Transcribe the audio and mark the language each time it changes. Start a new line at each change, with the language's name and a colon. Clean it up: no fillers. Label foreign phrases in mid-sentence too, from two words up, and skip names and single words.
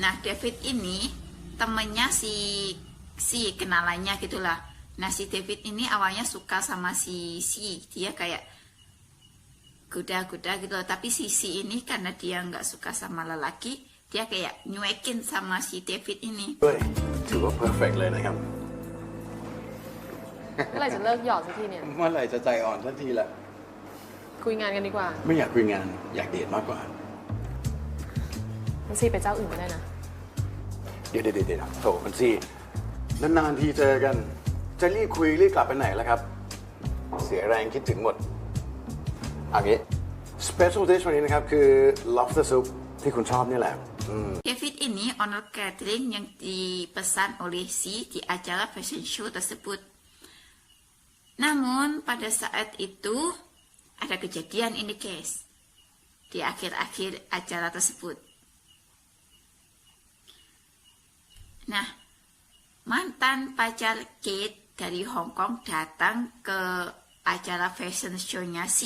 Indonesian: Nah, David ini temennya si kenalannya gitulah. Nah, si David ini awalnya suka sama si dia kayak goda-goda gitu. Tapi si ini karena dia nggak suka sama lelaki, dia kayak nyuekin sama si David ini.
Thai: ถือว่า perfect เลยนะครับ เมื่อไหร่จะเลิกหยอดสักทีเนี่ย เมื่อไหร่จะใจอ่อนสักทีละ คุยงานกันดีกว่า ไม่อยากคุยงานอยากเดทมากกว่า มันซีไปเจ้าอื่นก็ได้นะ เดี๋ยวโถมันสินานๆทีเจอกัน จะรีบคุยรีบกลับไปไหนแล้วครับ เสียแรงคิดถึงหมดเอางี้
English: special dish
Thai: วันนี้นะครับคือ
English: lobster soup
Thai: ที่คุณชอบนี่แหละ
Indonesian: David ini
English: owner catering
Indonesian: yang dipesan oleh si di acara
English: fashion show
Indonesian: tersebut. Namun pada saat itu ada kejadian ini guys di akhir-akhir acara tersebut. Nah, mantan pacar Kate dari Hong Kong datang ke acara
English: fashion show-
Indonesian: nya si.